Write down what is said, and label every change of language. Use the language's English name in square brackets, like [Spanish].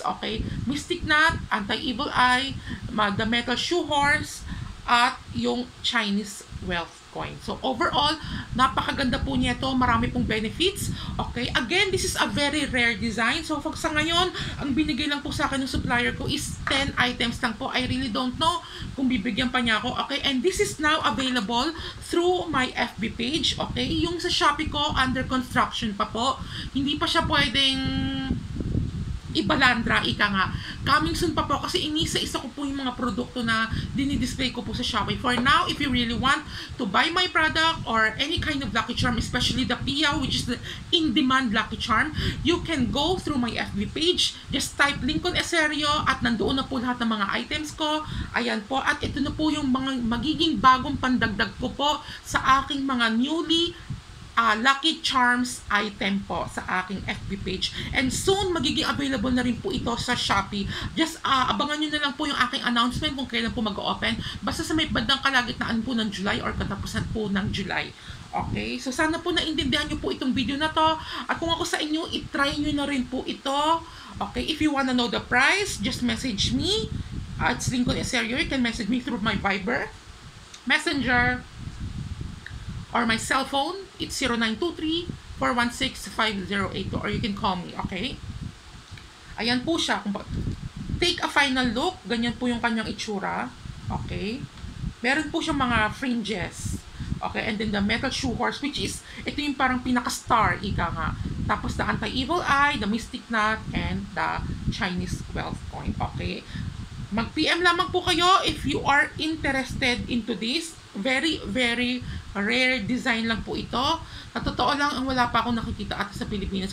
[English] Okay, mystic knot, anti-evil eye, the metal shoe horse, [Filipino] at yung [English] Chinese wealth coin. [Filipino] So, overall, napakaganda po niya ito. Marami pong benefits. [English] Okay, again, this is a very rare design. [Filipino] So, sa ngayon, ang binigay lang po sa akin ng supplier ko is 10 items lang po. [English] I really don't know [Filipino] kung bibigyan pa niya ako. [English] Okay, and this is now available through my FB page. [Filipino] Okay, yung sa Shopee ko, [English] under construction [Filipino] pa po. Hindi pa siya pwedeng ibalandra, ika nga. [English] Coming soon [Filipino] pa po kasi inisa-isa ko po yung mga produkto na dinidisplay ko po sa Shopee. [English] For now, if you really want to buy my product or any kind of Lucky Charm, especially the Piyaw, which is the in-demand Lucky Charm, you can go through my FB page. Just type [Filipino] Lincoln Eserio at nandoon na po lahat ng mga items ko. Ayan po. At ito na po yung mga magiging bagong pandagdag ko po sa aking mga newly Lucky Charms item po sa aking FB page. [English] And soon, [Filipino] magiging available na rin po ito sa Shopee. Just abangan nyo na lang po yung aking announcement kung kailan po mag-open. Basta sa may bandang kalagitnaan po ng July or katapusan po ng July. Okay? So, sana po naintindihan nyo po itong video na to. At kung ako sa inyo, itry nyo na rin po ito. [English] Okay? If you wanna know the price, just message me. It's Lincoln Eserio. You can message me through my Viber, Messenger, or my cell phone. It's 0923-416-5082, or you can call me, okay? [Filipino] Ayan po siya. [English] Take a final look. [Filipino] Ganyan po yung kanyang itsura. Okay? Meron po siyang mga fringes. [English] Okay? And then the metal shoe horse, which is, [Filipino] ito yung parang pinaka-star, ika nga. Tapos [English] the anti-evil eye, the mystic knot, and the Chinese wealth coin. Okay? [Filipino] Mag-PM lamang po kayo [English] if you are interested into this. Very, very rare design [Filipino] lang po ito. Sa totoo lang, ang wala pa akong nakikita ata sa Pilipinas.